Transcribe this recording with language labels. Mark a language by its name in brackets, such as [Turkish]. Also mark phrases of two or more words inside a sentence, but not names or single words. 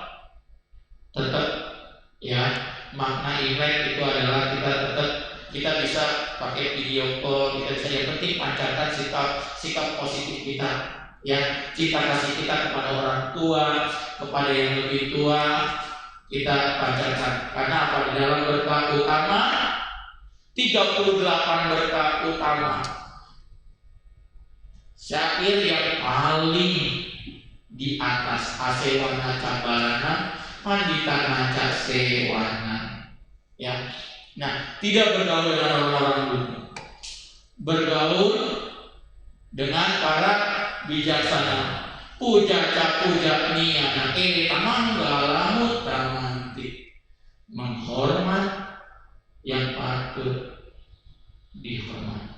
[Indonesian] Tetap ya, makna Imlek itu adalah kita bisa pakai video call, kita bisa, yang penting pancarkan sikap positif kita, ya, cinta kasih kita kepada orang tua, kepada yang lebih tua, kita pancarkan. Karena apa? Di dalam berkah utama 38 berkah utama, syair yang paling di atas [Pali] asewana cabalana pandita naca sewana, [Indonesian] ya. Nah, tidak bergaul dengan orang-orang dunia, bergaul dengan para bijaksana. [Pali] Puja puja niana manggala mutramanti, [Indonesian] menghormat yang patut dihormat.